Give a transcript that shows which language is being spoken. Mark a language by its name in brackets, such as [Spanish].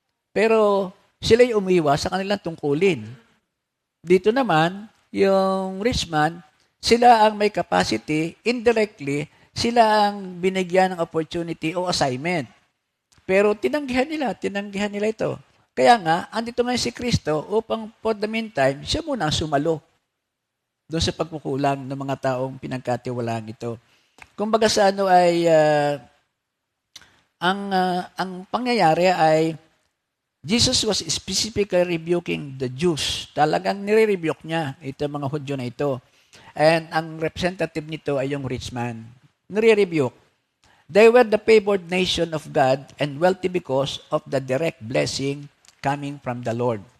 [Filipino] Pero sila'y umiwas sa kanilang tungkulin. Dito naman, yung rich man, sila ang may capacity, indirectly, sila ang binigyan ng opportunity o assignment. Pero tinanggihan nila ito. Kaya nga, andito ngayon si Kristo upang [English] for the meantime, [Filipino] siya muna ang sumalo doon sa pagkukulang ng mga taong pinagkatiwalaan ito. Kumbaga sa ay Ang pangyayari ay [English] Jesus was specifically rebuking the Jews. [Filipino] Talagang nire-rebuke niya ito mga Hudyo na ito. And ang representative nito ay yung rich man. Nire-rebuke. [English] They were the favored nation of God and wealthy because of the direct blessing coming from the Lord.